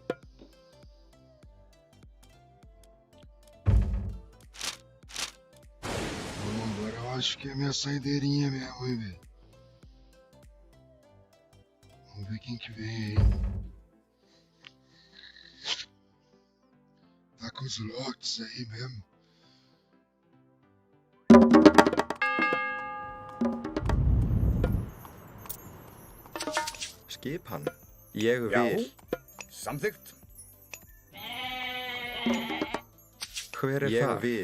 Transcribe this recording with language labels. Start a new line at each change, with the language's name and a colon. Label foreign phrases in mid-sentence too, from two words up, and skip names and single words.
Portuguese: Bom, agora eu acho que é minha saideirinha mesmo, hein, velho? Vamos ver quem que vem aí. Tá com os lotes aí mesmo.
Icelandic: Skipan. Ég Já. vil. Samþykkt. Hver er það? Ég vil.